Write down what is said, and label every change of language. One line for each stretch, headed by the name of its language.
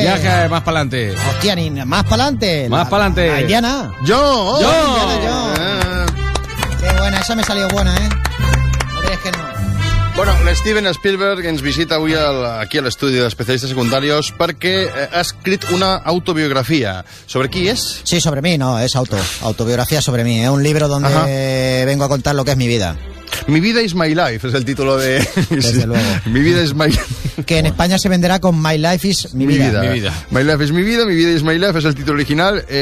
Spanish: Viaje más para adelante. Hostia, ni más para adelante. Más para adelante. A Indiana. Yo. Oh, yo. Indiana, yo. Qué buena, esa me salió buena, ¿eh? No crees que no.
Catalan: Bueno, Steven Spielberg ens visita avui aquí a l'estudi d'especialistes secundaris perquè ha escrit una autobiografia. ¿Sobre qui és?
Spanish: Sí, sobre mi, no, es autobiografia sobre mi. Es un libro donde vengo a contar lo que es mi vida. Mi vida is my life, es el título de... Desde luego. Mi vida is my... que en España se venderá con My Life is Mi Vida. My Life is Mi Vida, Mi Vida is My Life, es el título original.